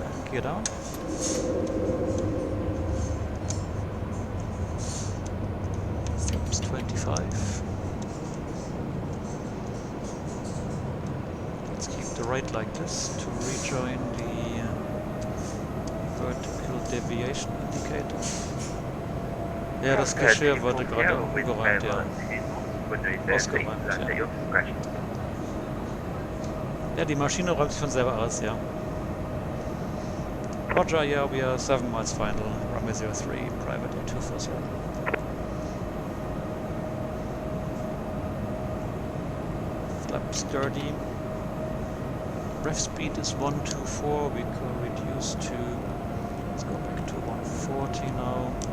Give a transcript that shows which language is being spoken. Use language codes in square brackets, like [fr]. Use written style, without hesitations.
[en] Gear down. Flaps 25. Let's keep the right like this to rejoin the vertical deviation indicator. [de] Ja, das Geschirr wurde gerade umgeräumt, ja. Ausgeräumt, ja. Ja, die Maschine räumt sich von selber aus, ja. [en] Roger, yeah, we are 7 miles final, runway 03, private 240. Flaps 30. Ref speed is 124, we can reduce to, let's go back to 140 now.